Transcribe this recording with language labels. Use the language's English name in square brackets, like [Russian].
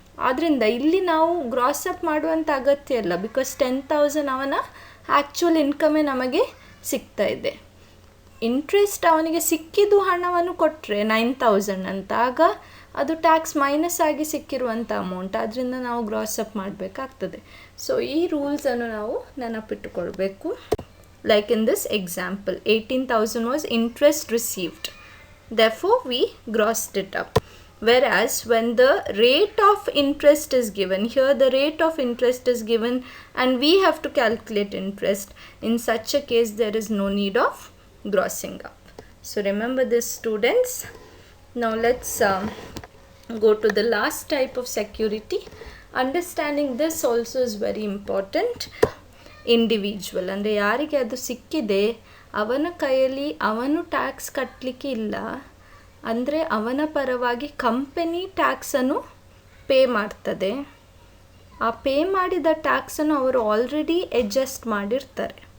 [Kannada] ಆದ್ದರಿಂದ ಇಲ್ಲಿ ನಾವು ಗ್ರಾಸಪ್ ಮಾಡುವಂಥ ಅಗತ್ಯ ಇಲ್ಲ, ಬಿಕಾಸ್ 10,000 ಅವನ ಆ್ಯಕ್ಚುಯಲ್ ಇನ್ಕಮೇ ನಮಗೆ ಸಿಗ್ತಾ ಇದೆ. ಇಂಟ್ರೆಸ್ಟ್ ಅವನಿಗೆ ಸಿಕ್ಕಿದ್ದು ಹಣವನ್ನು ಕೊಟ್ಟರೆ 9,000 ಅಂತ, ಆಗ ಅದು ಟ್ಯಾಕ್ಸ್ ಮೈನಸ್ ಆಗಿ ಸಿಕ್ಕಿರುವಂಥ ಅಮೌಂಟ್, ಅದರಿಂದ ನಾವು ಗ್ರಾಸಪ್ ಮಾಡಬೇಕಾಗ್ತದೆ. ಸೊ ಈ ರೂಲ್ಸನ್ನು ನಾವು ನೆನಪಿಟ್ಟುಕೊಳ್ಬೇಕು. [English] like in this example 18,000 was interest received, therefore we grossed it up. Whereas when the rate of interest is given, here the rate of interest is given and we have to calculate interest, in such a case there is no need of grossing up. So remember this, students. Now let's go to the last type of security. Understanding this also is very important. [Kannada] Individual ಅಂದರೆ ಯಾರಿಗೆ ಅದು ಸಿಕ್ಕಿದೆ ಅವನ ಕೈಯಲ್ಲಿ ಅವನು tax ಕಟ್ಟಲಿಕ್ಕೆ ಇಲ್ಲ ಅಂದರೆ ಅವನ ಪರವಾಗಿ ಕಂಪನಿ ಟ್ಯಾಕ್ಸನ್ನು ಪೇ ಮಾಡ್ತದೆ. ಆ ಪೇ ಮಾಡಿದ ಟ್ಯಾಕ್ಸನ್ನು ಅವರು ಆಲ್ರೆಡಿ ಅಡ್ಜಸ್ಟ್ ಮಾಡಿರ್ತಾರೆ.